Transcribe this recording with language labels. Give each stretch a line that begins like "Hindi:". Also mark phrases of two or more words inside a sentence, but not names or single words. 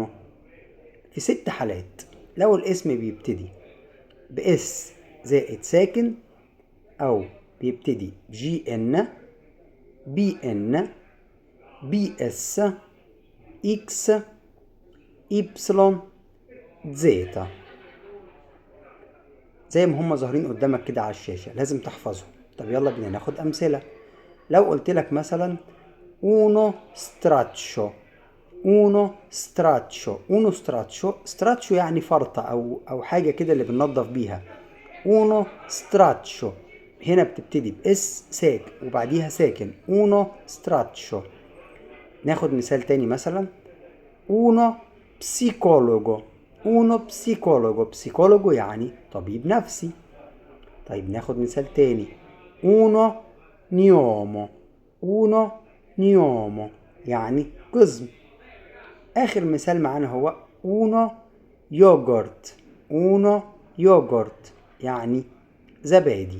Arabic: في 6 حالات: لو الاسم بيبتدي باس زائد ساكن، او بيبتدي بجي ان، بي ان، بي اس، اكس، يبسلون، زيتا. زي ما هم ظاهرين قدامك كده على الشاشة، لازم تحفظهم. طب يلا بينا ناخد أمثلة. لو قلت لك مثلا
Italian: uno straccio. uno straccio. uno straccio.
Arabic: straccio يعني فرطة أو حاجة كده اللي بننضف بيها.
Italian: uno straccio
Arabic: هنا بتبتدي بإس ساكن وبعديها ساكن.
Italian: uno straccio.
Arabic: ناخد مثال تاني مثلا
Italian: uno psicologo. uno psicologo. psicologo
Arabic: يعني طبيب نفسي. طيب ناخد مثال تاني
Italian: uno gnomo. uno gnomo
Arabic: يعني قزم. آخر مثال معانا هو
Italian: uno yogurt. uno yogurt
Arabic: يعني زبادي.